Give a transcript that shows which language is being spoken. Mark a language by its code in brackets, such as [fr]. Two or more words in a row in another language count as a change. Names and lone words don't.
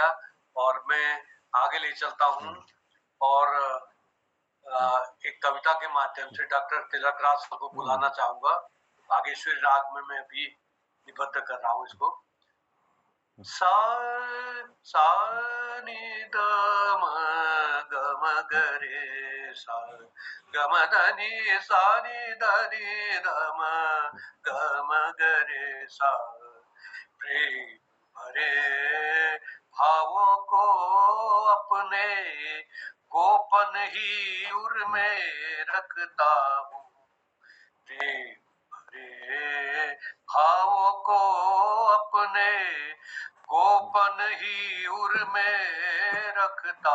[hi] और मैं आगे ले चलता हूँ और एक कविता के माध्यम से डॉक्टर तिलक राज को बुलाना चाहूंगा। बागेश्वरी राग में मैं भी निबद्ध कर रहा हूँ इसको। सा सा नि द म ग म ग रे सा ग म ध नि सा नि ध नि ध म ग म ग रे सा, प्रेम भरे भावों को अपने गोपन ही उर में रखता हूँ, प्रेम भरे भावों को अपने गोपन ही उर में रखता